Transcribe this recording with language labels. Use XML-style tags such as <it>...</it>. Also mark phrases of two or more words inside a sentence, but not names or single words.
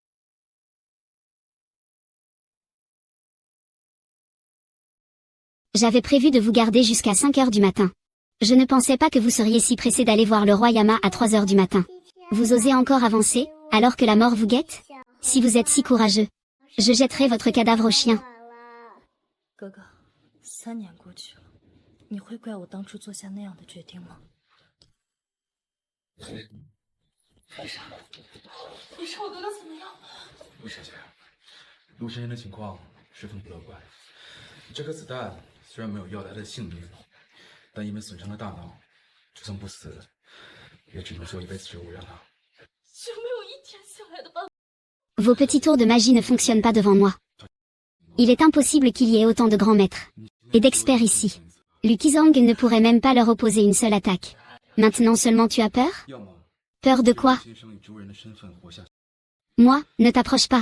<fr>J'avais prévu de vous garder jusqu'à 5 heures du matin. Je ne pensais pas que vous seriez si pressé d'aller voir le roi Yama à 3 heures du matin. Vous osez encore avancer, alors que la mort vous guette? Si vous êtes si courageux, je jetterai votre cadavre au chien.</fr> <zh>哥哥，3年过去了，你会怪我当初做下那样的决定吗？你说我哥哥怎么样？陆小姐，陆先生的情况十分不乐观。这颗子弹虽然没有要他的性命，但因为损伤了大脑，就算不死，也只能做一辈子植物人了。有没有一天醒来的办法？</zh> <fr>Vos petits tours de magie ne fonctionnent pas devant moi. Il est impossible qu'il y ait autant de grands maîtres et d'experts ici. Lu Qizong ne pourrait même pas leur opposer une seule attaque. Maintenant seulement tu as peur? Peur de quoi? Moi, ne t'approche pas.</fr>